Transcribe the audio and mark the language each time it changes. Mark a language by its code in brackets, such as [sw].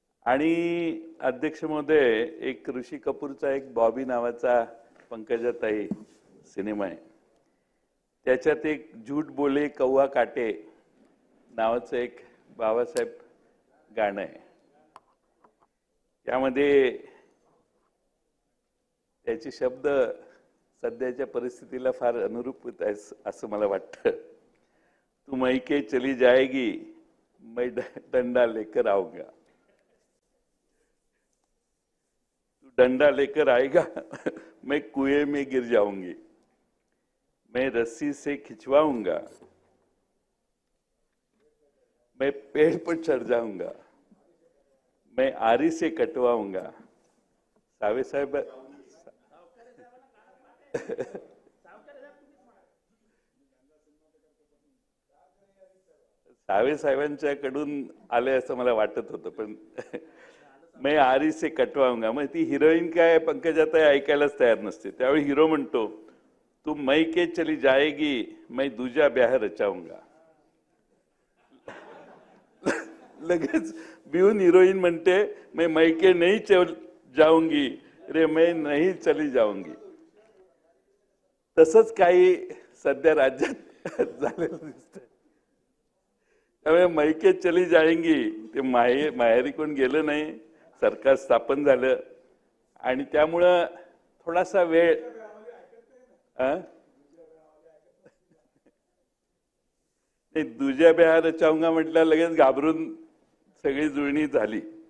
[mr] आणि अध्यक्ष महोदय, एक ऋषी कपूरचा एक बॉबी नावाचा पंकजाताई सिनेमा आहे, त्याच्यात एक [hi] झूठ बोले कौवा काटे [mr] नावाचं एक बाबासाहेब गाणं आहे. त्यामध्ये त्याचे शब्द सध्याच्या परिस्थितीला फार अनुरूप होत आहेत असं मला वाटतं. [hi] तू मई के चली जाएगी मैं डंडा लेकर आऊंगा. तू डंडा लेकर आएगा मैं कुएं में गिर जाऊंगी. मैं रस्सी से खिंचवाऊंगा, मैं पेड़ पर चढ़ जाऊंगा, मैं आरी से कटवाऊंगा. [mr] सावे साहेब सावे साहेबांच्याकडून आले असं मला वाटत होतं, पण [hi] मैं आरी से कटवाऊंगा. [mr] मग ती हिरोईन काय पंकजाताई ऐकायलाच तयार नसते. त्यावेळी हिरो म्हणतो, [hi] तू मई के चली जाएगी मैं दूजा ब्याह रचाऊंगा. [mr] लगेच बिहून हिरोईन म्हणते, [hi] मैं मई के नहीं जाऊंगी रे, मैं नहीं चली जाऊंगी. [mr] तसंच काही सध्या राज्यात झालेलं दिसतंय. त्यामुळे [hi] मई के चली जाएंगी [mr] ते माहेरी कोण गेलं नाही, सरकार स्थापन झालं आणि त्यामुळं थोडासा वेळ [hi] दूजा ब्याह रचाऊंगा [mr] म्हटलं, लगेच घाबरून सगळी जुळणी झाली.